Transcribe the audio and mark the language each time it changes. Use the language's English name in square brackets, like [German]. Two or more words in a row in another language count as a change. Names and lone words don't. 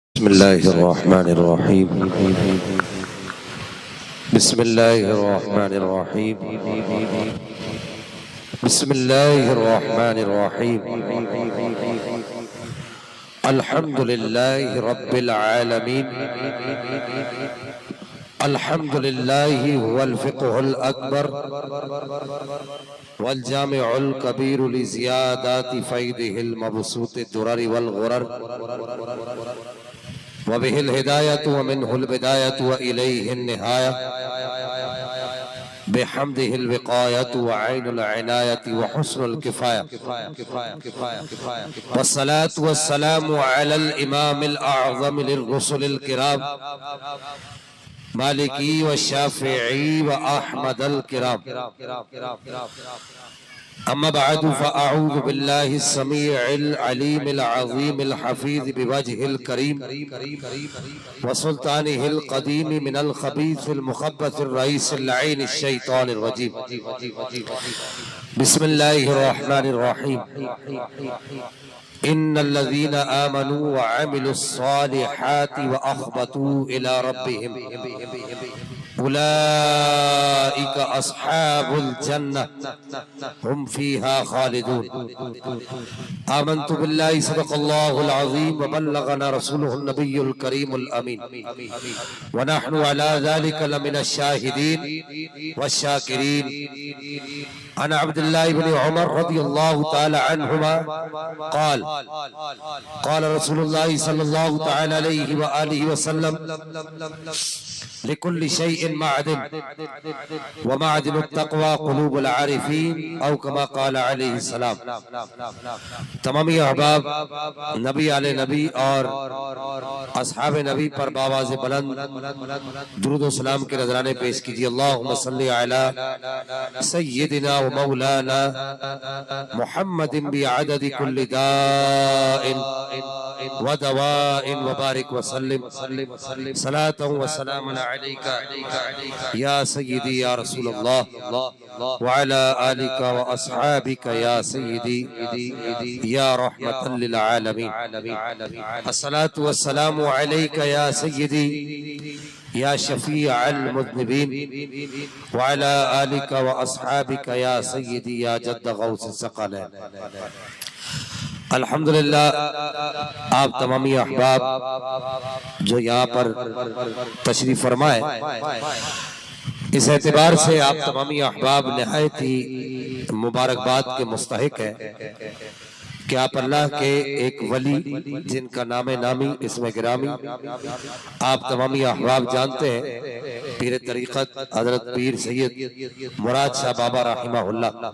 [Arabic] بسم الله الرحمن الرحيم بسم الله الرحمن الرحيم بسم الله الرحمن الرحيم الحمد لله رب العالمين الحمد لله هو الفقه الأكبر والجامع الكبير لزيادات فيضه المبسوط درر والغرر وبه الهداية ومنه البداية وإليه النهاية بحمده الوقاية وعين العناية وحسن الكفاية والصلاة والسلام على الإمام الأعظم للرسل الكرام مالكي وشافعي وأحمد الكرام أما بعد فأعوذ بالله السميع العليم العظيم الحفيظ بوجهه الكريم وسلطانه القديم من الخبيث المخبث الرئيس اللعين الشيطان الرجيم بسم الله الرحمن الرحيم إن الذين آمنوا وعملوا الصالحات وأخبتوا إلى ربهم أولئك أصحاب الجنة هم فيها خالدون آمنت بالله صدق الله العظيم وبلغنا رسوله النبي الكريم الأمين ونحن على ذلك لمن الشاهدين والشاكرين عن عبد الله ابن عمر رضي الله تعالى عنهما قال قال رسول الله صلى الله تعالى عليه وآله وسلم لكل شيء معدن ومعدن التقوى قلوب العارفين أو كما قال عليه السلام. [Hindi] तमामी अहबाब नबी आले नबी और अस्हाब नबी पर बावाज़ बुलंद दुरूद व सलाम के नजराने पेश कीजिए। [Arabic] اللهم صل على سيدنا ومولانا محمد بعدد كل داء ودواء وبارك وسلم صلاة وسلاما عليك يا سيدي يا رسول الله وعلى آلك وأصحابك يا سيدي يا رحمة للعالمين. الصلاة والسلام عليك يا سيدي يا شفيع المذنبين وعلى آلك وأصحابك يا سيدي يا جد غوث الثقلين. [Hindi] अल्हम्दुलिल्लाह, आप तमामी अहबाब जो यहाँ पर तशरीफ फरमाए, इस एतबार से आप तमामी अहबाब निहायत ही मुबारकबाद के मुस्तहिक है कि आप अल्लाह के एक वली जिनका नामे नामी इसमें गिरामी आप तमामी अहबाब जानते हैं, पीर तरीक़त हज़रत पीर सैयद मुराद शाह बाबा रहमहुल्लाह,